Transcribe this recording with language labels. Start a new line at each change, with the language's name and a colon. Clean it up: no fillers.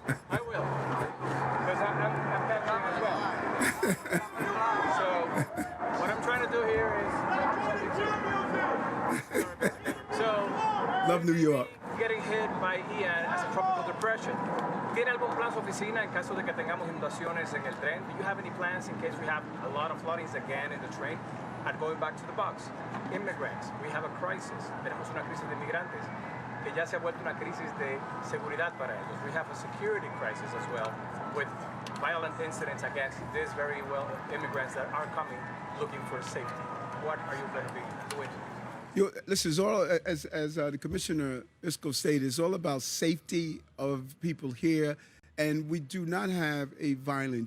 English: I will, because I'm capturing as well. So what I'm trying to do here is, Love New York. Getting hit by Ian as a tropical depression.
Spanish: ¿Tiene algún plan su oficina en caso de que tengamos inundaciones en el tren?
English: Do you have any plans in case we have a lot of floodings again in the train? And going back to the box, immigrants, we have a crisis.
Spanish: Tenemos una crisis de inmigrantes que ya se ha vuelto una crisis de seguridad para ellos.
English: We have a security crisis as well with violent incidents against these very well immigrants that are coming looking for safety. What are you going to be doing? Listen, it's all, as the Commissioner Isco stated, it's all about safety of people here, and we do not have a violent.